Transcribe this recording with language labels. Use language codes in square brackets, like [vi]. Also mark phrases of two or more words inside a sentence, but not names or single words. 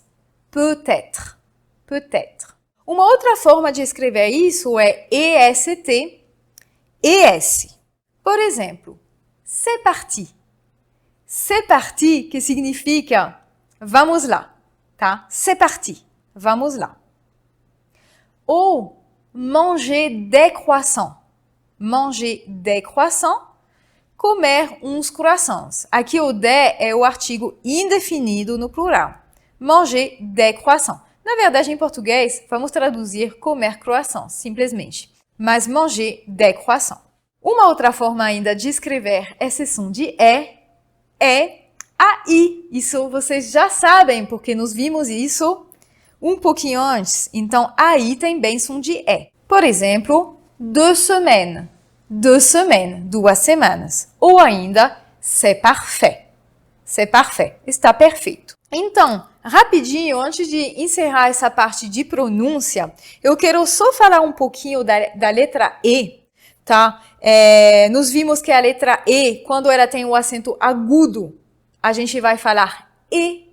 [fr] Peut-être. Peut-être. [pt] Uma outra forma de escrever isso é EST, ES. Por exemplo, [fr] c'est parti. C'est parti, [pt] que significa vamos lá, tá? [fr] C'est parti. [pt] Vamos lá. [fr] Ou manger des croissants. Manger des croissants, [pt] comer uns croissants. Aqui o des é o artigo indefinido no plural. [fr] Manger des croissants. [pt] Na verdade, em português, vamos traduzir comer croissants, simplesmente. [fr] Mas manger des croissants. [pt] Uma outra forma ainda de escrever esse som de é AI. Isso vocês já sabem, porque nós vimos isso um pouquinho antes. Então, AI tem bem som de é. Por exemplo, 2 semaines. 2 semaines, 2 semanas. Ou ainda, [fr] c'est parfait. C'est parfait. [pt] Está perfeito. Então, rapidinho, antes de encerrar essa parte de pronúncia, eu quero só falar um pouquinho da letra E, tá? Nós vimos que a letra E, quando ela tem o acento agudo, a gente vai falar E.